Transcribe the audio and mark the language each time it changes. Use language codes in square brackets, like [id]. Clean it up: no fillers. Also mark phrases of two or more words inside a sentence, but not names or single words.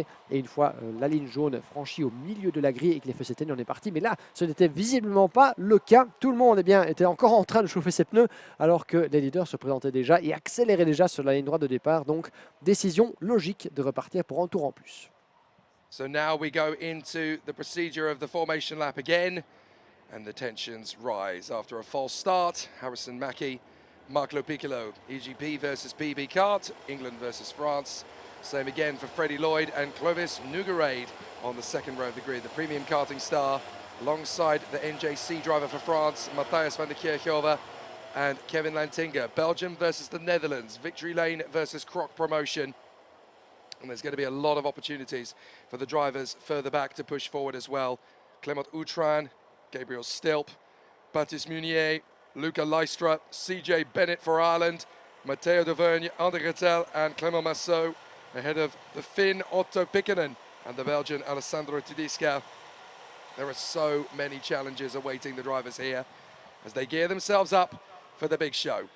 [fr] Et une fois la ligne jaune franchie au milieu de la grille et que les feux s'éteignent, on est parti. Mais là, ce n'était visiblement pas le cas. Tout le monde était encore en train de chauffer ses pneus alors que les leaders se présentaient déjà et accéléraient déjà sur la ligne droite de départ. Donc, décision logique de repartir pour un tour en plus. [en] So now we go into the procedure of the formation lap again, and the tensions rise after a false start. Harrison Mackie, Mark Lopiccolo, EGP versus PB Kart, England versus France. Same again for Freddie Lloyd and Clovis Nouggerade on the second row of the grid. The premium karting star alongside the NJC driver for France, Matthias van der Kerkhove and Kevin Lantinga. Belgium versus the Netherlands, Victory Lane versus Croc Promotion. And there's going to be a lot of opportunities for the drivers further back to push forward as well. Clement Outram, Gabriel Stilp, Baptiste Munier, Luca Leistra, CJ Bennett for Ireland, Matteo Dauvergne, Andy Gratel and Clément Massot, ahead of the Finn Otto Pikkanen and the Belgian Alessandro Tudiska. There are so many challenges awaiting the drivers here as they gear themselves up for the big show.